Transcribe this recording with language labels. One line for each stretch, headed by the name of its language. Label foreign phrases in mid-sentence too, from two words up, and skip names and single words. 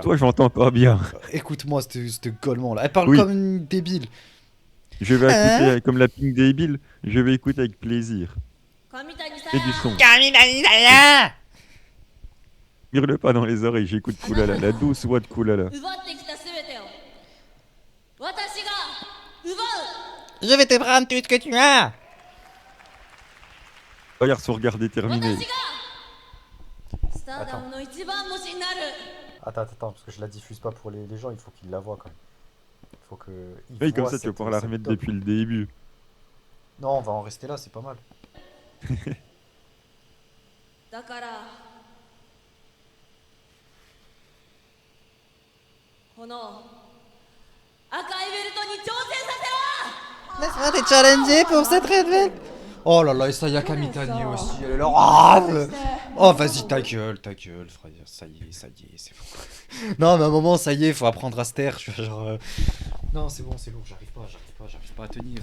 French: tais-toi, j'entends pas bien. Écoute-moi, cette gueulement là. Elle parle Oui, comme une débile. je vais écouter comme la Pink Débile. Je vais écouter avec plaisir.
Japanese: 上谷さ
French: Et du son.
Japanese: ん
French: Hurle pas dans les oreilles, j'écoute Kulala. La douce voix de Kulala.
Japanese: 奪ってきた全てを私が奪う
French: Je vais te prendre tout ce que tu as! Regarde son regard déterminé.
Japanese: 私がスターダムの一番星になる
French: Attends, parce que je la diffuse pas pour les gens, il faut qu'ils la voient quand même. Il faut que. Oui, comme ça, tu vas pouvoir la remettre depuis le début. Non, on va en rester là, c'est pas mal.
Japanese: だからこの赤いベルトに挑戦させろ
French: Laisse-moi te challenger pour cette
English: red belt!
French: Oh là là, et ça y a Kamitani aussi, elle est là. Ah, oh, vas-y, ta gueule, frère. Ça y est, c'est bon. Non, mais à un moment, ça y est, faut apprendre à se taire. Je suis genre. Non, c'est bon, c'est lourd, j'arrive pas à tenir.